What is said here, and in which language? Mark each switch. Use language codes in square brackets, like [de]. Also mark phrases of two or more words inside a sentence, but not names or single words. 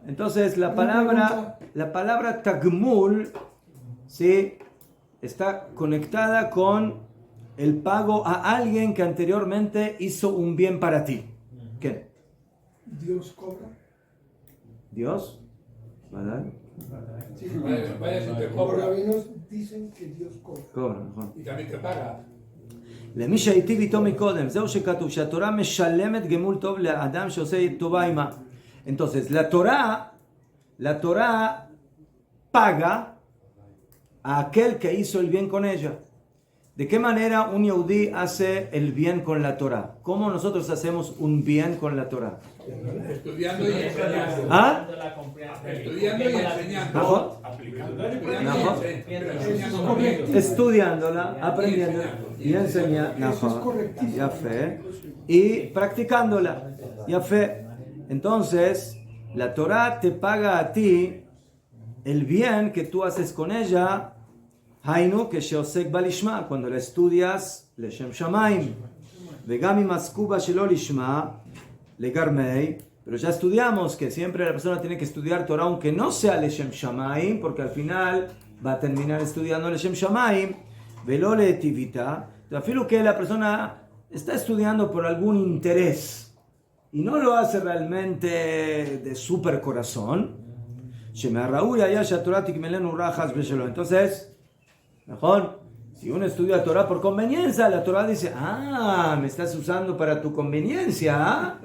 [es] Entonces la palabra tagmul, ¿sí?, está conectada con el pago a alguien que anteriormente hizo un bien para ti. ¿Qué? Dios cobra. ¿Dios? ¿Verdad? Sí. Vaya si te Los cobra rabinos dicen que Dios cobra. Cobra, Najón. y también te paga. [he] למי שהייתי איתו מקודם, זהו שכתוב שהתורה משלמת גמול טוב לאדם שעושה טובה עמה. [es] Entonces, la Torah paga a aquel que hizo el bien con ella. ¿De qué manera un yehudí hace el bien con la Torah? ¿Cómo nosotros hacemos un bien con la Torah? Estudiando y enseñando. ¿Ah? Estudiando y enseñando. ¿Najón? Estudiando y enseñando correcto. Estudiándola, aprendiéndola y enseñándola. Ya fe. Y practicándola. Ya fe. Entonces, la Torah te paga a ti el bien que tú haces con ella. Hainu que [he] שעוסק בלשמה, [es] cuando la estudias [he] לשם שמים. וגם אם עסק בה שלא לשמה לגרמיה. [es] Pero ya estudiamos que siempre la persona tiene que estudiar Torah aunque no sea [he] לשם שמים, [es] porque al final va a terminar estudiando [he] לשם שמים. ולא לטיבותה. [es] Afilo que la persona está estudiando por algún interés y no lo hace realmente de super corazón. Entonces, mejor, Si uno estudia Torah por conveniencia, la Torah dice, me estás usando para tu conveniencia, ¿ah?